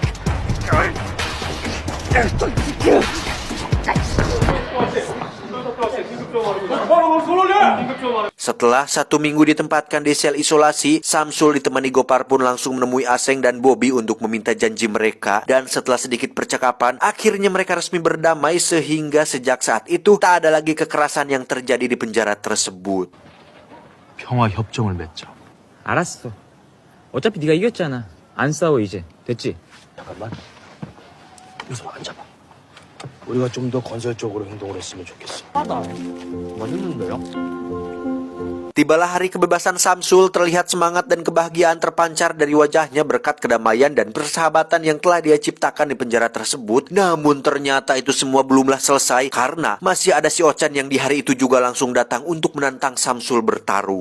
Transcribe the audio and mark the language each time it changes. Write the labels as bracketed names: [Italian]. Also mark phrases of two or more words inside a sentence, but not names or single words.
[Indonesian] Setelah 1 minggu ditempatkan di sel isolasi, Samsul ditemani Gopar pun langsung menemui Aseng dan Bobby untuk meminta janji mereka. Dan setelah sedikit percakapan, akhirnya mereka resmi berdamai sehingga sejak saat itu tak ada lagi kekerasan yang terjadi di penjara tersebut. [Korean] 평화 협정을 맺자. 알았어. 어차피 네가 이겼잖아. 안 싸워 이제. 됐지? 잠깐만. 여기서 앉아봐. 우리가 좀 더 건설적으로 행동을 했으면 좋겠어. 맛있는데요? [Indonesian] Tibalah hari kebebasan Samsul, terlihat semangat dan kebahagiaan terpancar dari wajahnya berkat kedamaian dan persahabatan yang telah dia ciptakan di penjara tersebut. Namun ternyata itu semua belumlah selesai karena masih ada si Ochan yang di hari itu juga langsung datang untuk menantang Samsul bertarung.